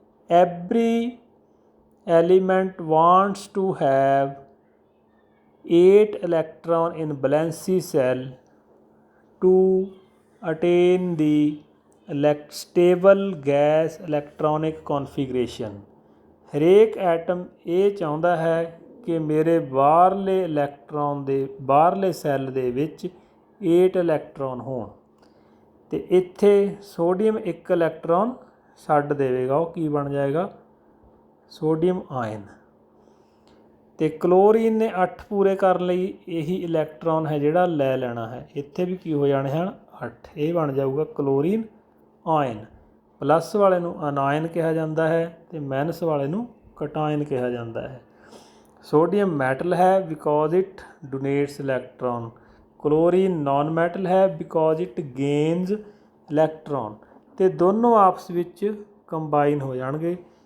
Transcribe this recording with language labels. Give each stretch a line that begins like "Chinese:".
English: Every element wants to have 8 electron in valency cell to attain the stable gas electronic configuration।
Punjabi: ਹਰੇਕ atom ਇਹ ਚਾਹੁੰਦਾ ਹੈ ਕਿ ਮੇਰੇ ਬਾਹਰਲੇ ਇਲੈਕਟ੍ਰੋਨ ਦੇ ਬਾਹਰਲੇ ਸੈੱਲ ਦੇ ਵਿੱਚ 8 ਇਲੈਕਟ੍ਰੋਨ ਹੋਣ। ਅਤੇ ਇੱਥੇ ਸੋਡੀਅਮ ਇੱਕ ਇਲੈਕਟ੍ਰੋਨ ਛੱਡ ਦੇਵੇਗਾ, ਉਹ ਕੀ ਬਣ ਜਾਏਗਾ? Sodium ion. ਅਤੇ ਕਲੋਰੀਨ ਨੇ 8 ਪੂਰੇ ਕਰਨ ਲਈ ਇਹੀ ਇਲੈਕਟ੍ਰੋਨ ਹੈ ਜਿਹੜਾ ਲੈ ਲੈਣਾ ਹੈ। ਇੱਥੇ ਵੀ ਕੀ ਹੋ ਜਾਣੇ ਹਨ? 8। ਇਹ ਬਣ ਜਾਊਗਾ ਕਲੋਰੀਨ ਆਇਨ। ਪਲੱਸ ਵਾਲੇ ਨੂੰ ਅਨਾਇਨ ਕਿਹਾ ਜਾਂਦਾ ਹੈ ਅਤੇ ਮਾਈਨਸ ਵਾਲੇ ਨੂੰ ਕਟਾਇਨ ਕਿਹਾ ਜਾਂਦਾ ਹੈ। ਸੋਡੀਅਮ ਮੈਟਲ ਹੈ
English: Because it donates electron.
Hindi: Chlorine non metal है बिकॉज इट गेन्स इलैक्ट्रॉन, तो दोनों आपस
Punjabi: ਵਿੱਚ ਕੰਬਾਈਨ ਹੋ ਜਾਣਗੇ।